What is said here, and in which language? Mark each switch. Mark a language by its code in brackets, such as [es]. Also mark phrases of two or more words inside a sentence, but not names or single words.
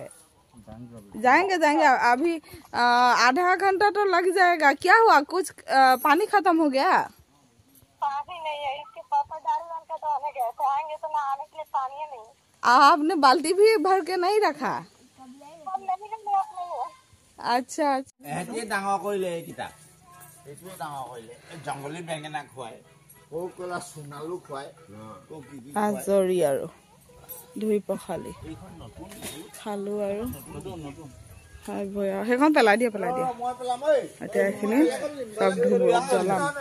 [hi] जाएंगे जाएंगे अभी आधा घंटा तो लग जाएगा। क्या हुआ, कुछ पानी खत्म हो गया? पानी नहीं है, इसके पापा दारू का तो आने गए थे, आएंगे तो ना आने के लिए पानी नहीं। आपने बाल्टी भी भर के नहीं रखा? अच्छा [as] এহেঁতিয়ে ডাঙৰ কৰিলে এইকেইটা, এইটোৱে ডাঙৰ কৰিলে। জংগলী বেঙেনা খুৱাই, ক'লা সোণালু খুৱাই, আজৰি আৰু ধুই পখালি খালো আৰু খাই বৈ আৰু সেইখন পেলাই দিয়া এতিয়া এইখিনি চব জ্বলাম।